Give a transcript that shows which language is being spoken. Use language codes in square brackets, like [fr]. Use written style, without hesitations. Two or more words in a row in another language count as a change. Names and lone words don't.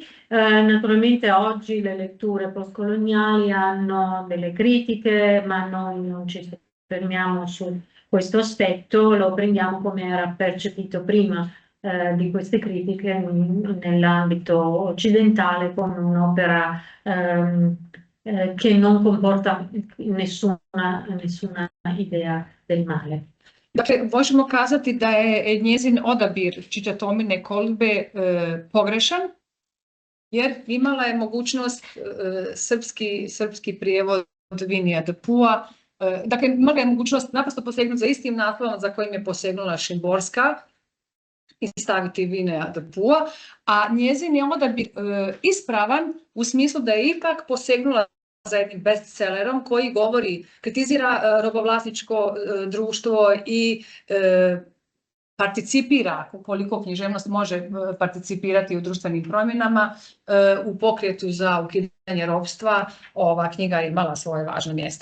[it] Naturalmente oggi le letture postcoloniali hanno delle critiche, ma noi non ci fermiamo su questo aspetto, lo prendiamo come era percepito prima di queste critiche nell'ambito occidentale, come un'opera che non comporta nessuna idea del male. [hr] Dakle, možemo kazati da je njezin odabir Ciccia Tomine Kolbe pogrešan, jer imala je mogućnost srpski prijevod Winnie the Pooha. Dakle, imala je mogućnost naprosto posegnuti za istim naslovom za kojim je posegnula Šimborska i staviti Winnie the Pooha, a njezin je odabir ispravan u smislu da je ipak posegnula za jednim bestsellerom koji kritizira robovlasničko društvo i participira, koliko književnost može participirati u društvenim promjenama, u pokretu za ukidanje ropstva, ova knjiga je imala svoje važno mjesto.